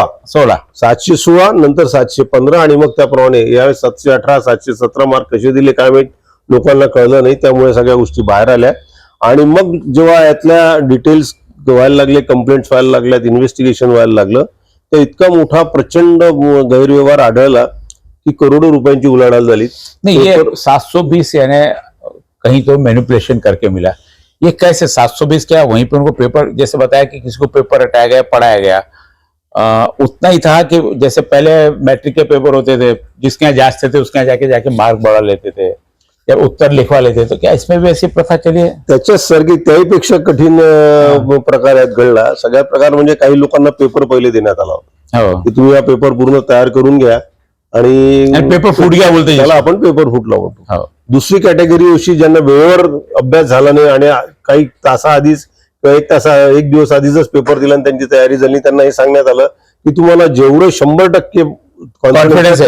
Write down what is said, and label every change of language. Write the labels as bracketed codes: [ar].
[mr] 716, नंतर 715 आणि मग त्याप्रमाणे यावेळेस 718, 717 मार्क कसे दिले काय माहित, लोकांना कळलं नाही. त्यामुळे सगळ्या गोष्टी बाहेर आल्या. आणि मग जेव्हा यातल्या डिटेल्स व्हायला लागले, कंप्लेंट्स व्हायला लागल्यात, इन्व्हेस्टिगेशन व्हायला लागलं, तर इतका मोठा प्रचंड गैरव्यवहार आढळला की करोडो रुपयांची उलाढाल झाली. [hi] नहीं, ये 720 यानी कहीं तो मैनिपुलेशन करके मिला. ये कैसे 720 क्या वहीं पे उनको पेपर, जैसे बताया कि किसी को पेपर रटाया गया, पढ़ाया गया, उतना ही था कि जैसे पहले मैट्रिक के पेपर होते थे, जिसके यहाँ जांचते थे उसके यहाँ जाके जाके मार्क बढ़ा लेते थे या उत्तर लिखवा लेते थे, तो क्या इसमें भी ऐसी प्रथा चली है? [mr] त्याच्याच सारखी त्याहीपेक्षा कठीण प्रकार आहेत घडला. सगळ्यात प्रकार म्हणजे काही लोकांना पेपर पहिले देण्यात आला होता हो, की तुम्ही हा पेपर पूर्ण तयार करून घ्या आणि [hi] पेपर फूट गया बोलते [mr] त्याला [hi] जिसको. [mr] आपण पेपर फुटला म्हणतो. हो, दुसरी कॅटेगरी अशी ज्यांना वेळेवर अभ्यास झाला नाही आणि काही तासाआधीच किंवा एक दिवस आधीच पेपर दिला आणि त्यांची तयारी झाली, त्यांना हे सांगण्यात आलं की तुम्हाला जेवढं 100% कॉन्फिडन्स